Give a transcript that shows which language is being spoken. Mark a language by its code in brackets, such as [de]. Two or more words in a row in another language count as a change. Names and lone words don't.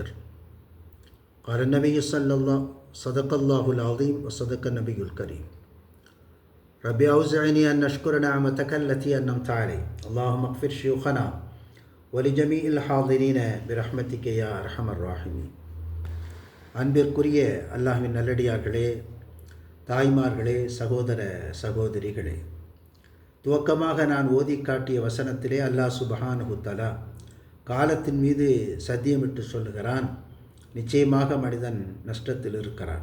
[ar] قال النبي صدق الله العظيم وصدق النبي الكريم. ربي أوزعني أن أشكر نعمتك التي أنعمت علي. اللهم اغفر شيوخنا ولجميع الحاضرين برحمتك يا أرحم الراحمين. [ta] அன்பிற்குரிய அல்லாஹ்வின் நல்லடியார்களே, தாய்மார்களே, சகோதர சகோதரிகளே, துவக்கமாக நான் ஓதி காட்டிய வசனத்திலே [ar] الله سبحانه وتعالى [ta] காலத்தின் மீது சத்தியமிட்டு சொல்லுகிறான், நிச்சயமாக மனிதன் நஷ்டத்தில் இருக்கிறான்.